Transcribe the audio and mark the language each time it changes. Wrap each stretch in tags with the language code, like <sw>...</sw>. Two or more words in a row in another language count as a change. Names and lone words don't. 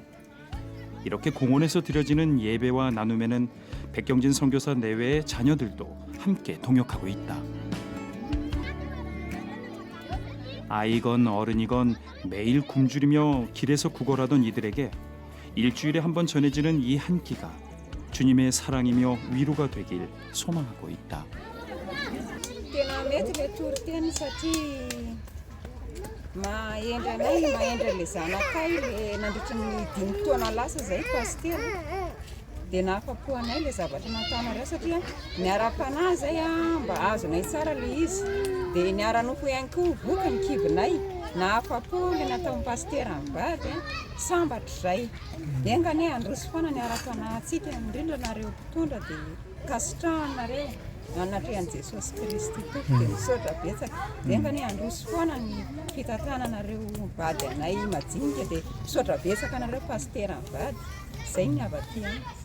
<ko>이렇게 공원에서 드려지는 예배와 나눔에는 백경진 선교사 내외의 자녀들도 함께 동역하고 있다. 아이건 어른이건 매일 굶주리며 길에서 구걸하던 이들에게 일주일에 한 번 전해지는 이 한 끼가 주님의 사랑이며 위로가 되길 소망하고 있다.</ko> <mg>Mahendra anay mahendra le zanakay le nandritra ny 5 taona lasa zay pastera dia nahafapo anay le zavatra nataonareo satria niara-panahy zay mba azonay tsara le izy dia niara-nofo ihany koa voky ny kibinay nahafapo le nataon'ny pastera mivady sambatra zay dia ngany androso foana niara-panahy antsika indrindra nareo mpitondra dia kasitrahanareo anatrehan'i Jesosy Kristy tompoko dia misaotra betsaka dia ngany androso foana ny fitantananareo vady anay majinika dia misaotra betsaka anareo pastera mivady zay ny avaty any.</mg>